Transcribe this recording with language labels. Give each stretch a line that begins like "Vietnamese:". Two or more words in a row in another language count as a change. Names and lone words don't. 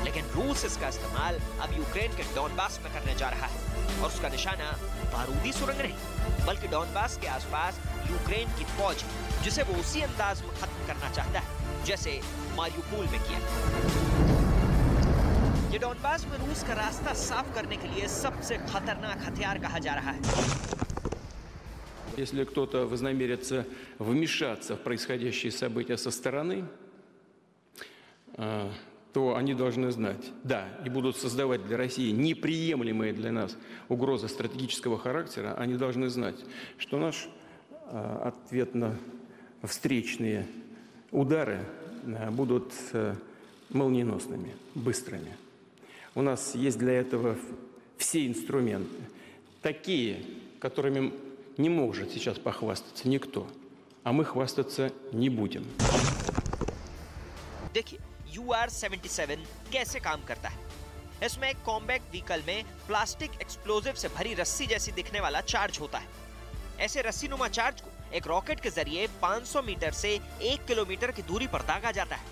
Hindi: लेकिन रूस इसका इस्तेमाल अब यूक्रेन के डॉनबास में करने जा रहा है और उसका निशाना बारूदी सुरंग नहीं बल्कि डॉनबास के आसपास यूक्रेन की फौज है, जिसे वो उसी अंदाज में खत्म करना चाहता है जैसे मारियोपोल में किया। ये डॉनबास में रूस का रास्ता साफ करने के लिए सबसे खतरनाक हथियार कहा जा रहा है।
Russian: Если кто-то вознамерится вмешаться в происходящие события со стороны, то они должны знать, да, и будут создавать для России неприемлемые для нас угрозы стратегического характера, они должны знать, что наш ответно-встречные удары будут молниеносными, быстрыми. У нас есть для этого все инструменты, такие, которыми не может сейчас похвастаться никто, а мы хвастаться не будем.
Hindi: देखिए UR-77 कैसे काम करता है। इसमें एक
English: combat vehicle
Hindi: में
English: plastic explosive
Hindi: से भरी रस्सी जैसी दिखने वाला चार्ज होता है। ऐसे रस्सीनुमा चार्ज को एक रॉकेट के जरिए 500 मीटर से 1 किलोमीटर की दूरी पर दागा जाता है।